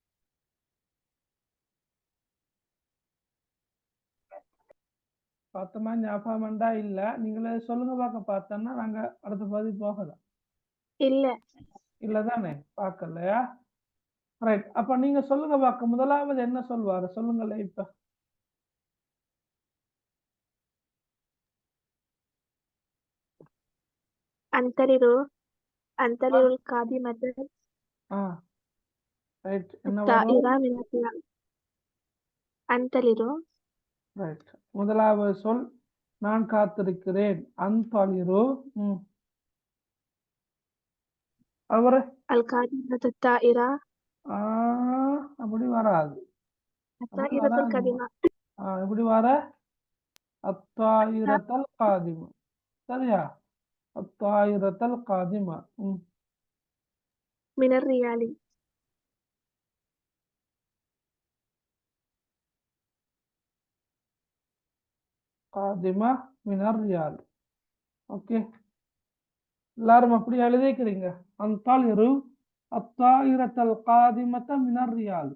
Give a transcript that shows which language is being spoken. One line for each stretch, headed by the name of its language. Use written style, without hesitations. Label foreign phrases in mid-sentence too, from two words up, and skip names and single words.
Tamil: பார்த்தோமா? ஞாபகம்ண்டா? இல்ல, நீங்களே சொல்லுங்க பார்க்க. பார்த்தோன்னா நாங்க அடுத்த பகுதி போகலாம். இல்லதானே? பார்க்கலையா? ரைட். அப்ப நீங்க சொல்லுங்க பார்க்க. முதலாவது என்ன சொல்வாரு? சொல்லுங்களே இப்ப.
Arabic: أنتظر القادمة.
Tamil: ரைட். என்ன
Arabic: الطائرة
Tamil: வரும்?
Arabic: من الطيران. أنتظر.
Tamil: ரைட். முதலாவது சொல் நான் காத்திருக்கிறேன். அன்தலிரு. அவரு
Arabic: القادمة الطائرة.
Tamil: அப்படி வராது.
Arabic: الطائرة القادمة.
Tamil: எப்படி வர?
Arabic: الطائرة القادمة.
Tamil: சரியா?
Arabic: الطائرة القادمة. من الريال. قادمة من الريال.
Tamil: ஓகே, எல்லாரும் அப்படி எழுதிக்கிறீங்க.
Arabic: أنتظر الطائرة القادمة من الريال.